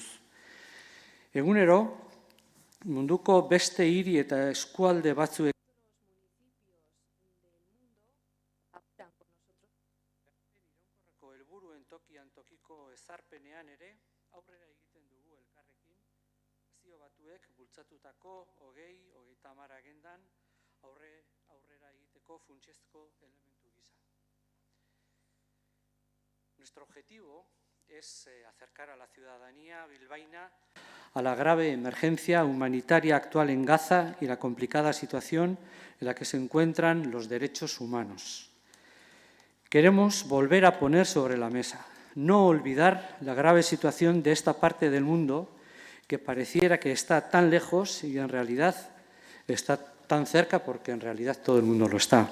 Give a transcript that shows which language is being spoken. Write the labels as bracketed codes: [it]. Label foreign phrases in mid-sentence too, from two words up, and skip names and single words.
[eu] Egunero, munduko beste hiri eta eskualde batzuek helburuen tokian tokiko ezarpenean ere aurrera egiten dugu elkarrekin, nazio batuek bultzatutako 2030 agendan aurrera egiteko funtsezko elementu gisa. [es] Nuestro objetivo es acercar a la ciudadanía bilbaína a la grave emergencia humanitaria actual en Gaza y la complicada situación en la que se encuentran los derechos humanos. Queremos volver a poner sobre la mesa, no olvidar la grave situación de esta parte del mundo que pareciera que está tan lejos y en realidad está tan cerca porque en realidad todo el mundo lo está.